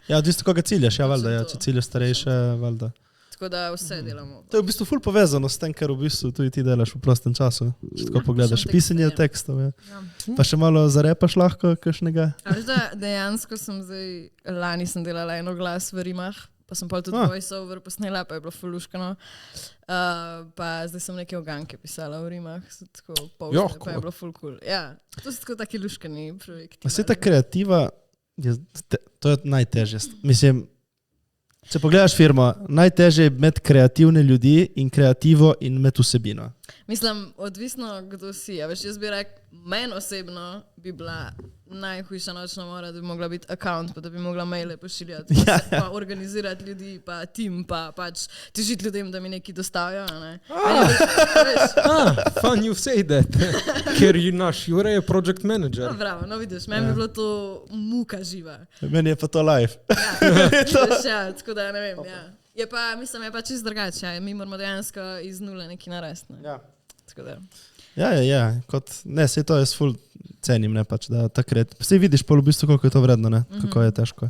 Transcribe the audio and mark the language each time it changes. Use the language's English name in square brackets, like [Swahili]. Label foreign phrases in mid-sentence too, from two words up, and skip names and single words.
[Slovenian] Ja, odvisno koga ciljaš, ja, valjda, ja, če ciljaš starejše, valjda. Tako da vse delamo. To je v bistvu ful povezano s tem, kar v bistvu tudi ti delaš v prostem času, če tako pogledaš. Pisanje tekstov, ja. Pa še malo zarepaš lahko kakšnega. A veš, da dejansko sem zdaj, lani sem delala eno glas v rimah, pa sem pa tudi voice-over posnela, pa je bilo fuluškano. Pa zdaj sem neke oganke pisala v rimah, tako povsne, pa je bilo ful cool. Ja, to so tako taki luškani projekti. A se ta kreativa, to je najtežje. Mislim, če pogledaš firmo, najtežje je imeti kreativne ljudi in kreativo in imeti vsebino. Mislim, odvisno, kdo si. Ja, veš, jaz bi rekel, meni osebno bi bila najhujša nočna mora, da bi mogla biti account, pa da bi mogla maile pošiljati, pa organizirati ljudi, pa tim, pa pač težiti ljudem, da mi nekaj dostavijo. Ne? [English] Fun you say that, [Slovenian] ker naš Jure je [English] project manager. [Slovenian] No, bravo, no vidiš, meni bi bilo to muka živa. Meni je pa to live. Ja, tako da ne vem, ja. Je pa, mislim, je pa čist drugače, ja. Mi moramo dejansko iz nule nekaj narediti. Ne? Ja. Tako da. Ja, kot, ne, sej to jaz ful cenim, ne, pač, da takrat, sej vidiš pol v bistvu, koliko je to vredno, ne, kako je težko.